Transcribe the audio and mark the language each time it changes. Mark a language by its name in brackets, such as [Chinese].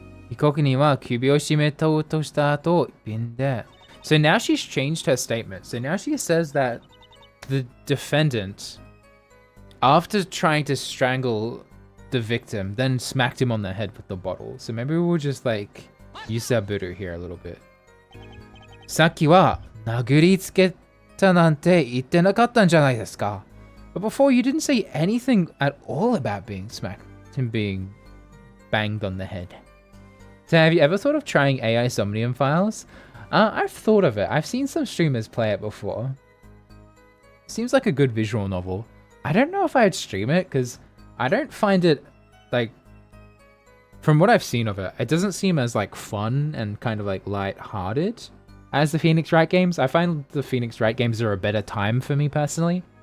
[Japanese] 被告人は首を絞めとうとした後、瓶で。 [English] So now she's changed her statement. So now she says that the defendant, after trying to strangle the victim, then smacked him on the head with the bottle. So maybe we'll just like Yusaburu here a little bit. [Japanese] さっきは殴りつけたなんて言ってなかったんじゃないですか? [English] But before, you didn't say anything at all about being smacked and being banged on the head. So have you ever thought of trying AI Somnium Files? I've thought of it. I've seen some streamers play it before. Seems like a good visual novel. I don't know if I'd stream it, because I don't find it, like, from what I've seen of it, it doesn't seem as, like, fun and kind of, like, light-hearted as the Phoenix Wright games. I find the Phoenix Wright games are a better time for me, personally.